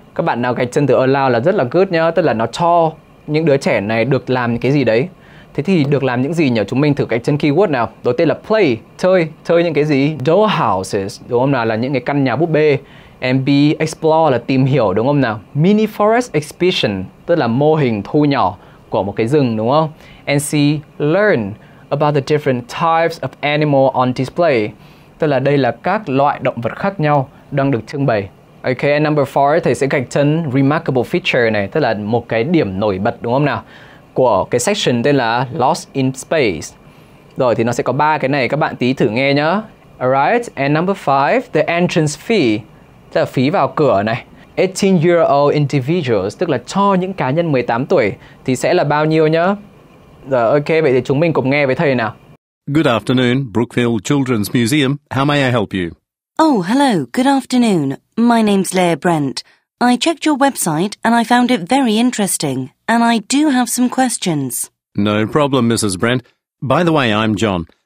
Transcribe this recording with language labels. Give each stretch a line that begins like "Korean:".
Vietnamese: Các bạn nào gạch chân từ allow là rất là good nhá, tức là nó cho những đứa trẻ này được làm cái gì đấy. Thế thì được làm những gì nhỉ? Chúng mình thử gạch chân keyword nào. Đầu tiên là play, chơi những cái gì?
English: Doll houses,
Vietnamese: đúng không nào? Là những cái căn nhà búp bê.
English: And B,
Vietnamese: explore là tìm hiểu đúng không nào? Mini forest exhibition, tức là mô hình thu nhỏ của một cái rừng đúng không?
English: And C, learn about the different types of animal on display.
Vietnamese: Tức là đây là các loại động vật khác nhau đang được trưng bày.
English: Okay, and number 4,
Vietnamese: thầy sẽ gạch chân
English: remarkable feature
Vietnamese: này, tức là một cái điểm nổi bật đúng không nào? Của cái section tên là Lost in Space. Rồi thì nó sẽ có 3 cái này, các bạn tí thử nghe nhá.
English: Alright, and number 5, the entrance fee,
Vietnamese: tức là phí vào cửa này.
English: 18-year-old individuals,
Vietnamese: tức là cho những cá nhân 18 tuổi thì sẽ là bao nhiêu nhá? Rồi ok, vậy thì chúng mình cùng nghe với thầy nào.
English: Good afternoon, Brookfield Children's Museum. How may I help you? Oh, hello. Good afternoon. My name's Leah Brent. I checked your website and I found it very interesting. And I do have some questions. No problem, Mrs. Brent. By the way, I'm John.